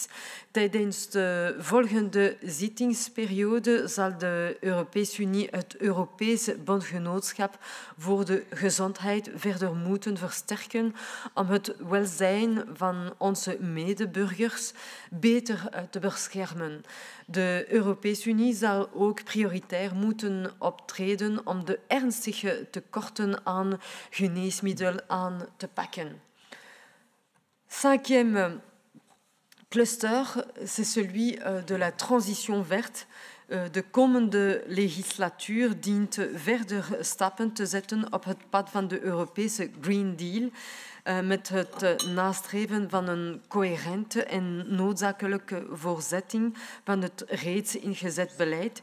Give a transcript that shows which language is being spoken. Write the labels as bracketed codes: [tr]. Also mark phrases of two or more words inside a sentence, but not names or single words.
[nl] Tijdens de volgende zittingsperiode zal de Europese Unie het Europese bondgenootschap voor de gezondheid verder moeten versterken om het welzijn van onze medeburgers beter te beschermen. De Europese Unie zal ook prioritair moeten optreden om de ernstige tekorten aan geneesmiddelen aan te pakken. [fr] Cinquième cluster, c'est celui de la transition verte. [nl] De komende legislatuur dient verder stappen te zetten op het pad van de Europese Green Deal, met het nastreven van een coherente en noodzakelijke voortzetting van het reeds ingezet beleid.